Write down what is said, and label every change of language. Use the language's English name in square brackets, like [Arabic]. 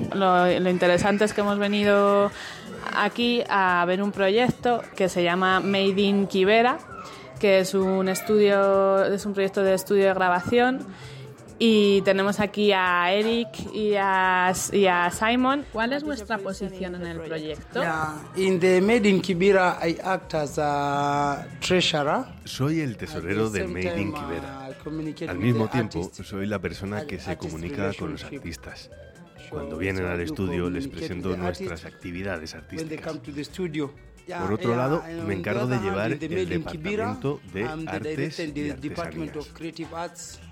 [Spanish] Lo interesante es que hemos venido aquí a ver un proyecto que se llama Made in Quivera, que es un estudio, es un proyecto de estudio de grabación. Y tenemos aquí a Eric y a Simon. ¿Cuál es vuestra posición en el proyecto? [English] Yeah. In the Made in Quivera, I act as a treasurer. [Spanish] Soy el tesorero de Made in Quivera. Al mismo tiempo, soy la persona que se comunica con los artistas. Cuando vienen al estudio, les presento nuestras actividades artísticas. Por otro lado, me encargo de llevar el departamento de artes y artesanías.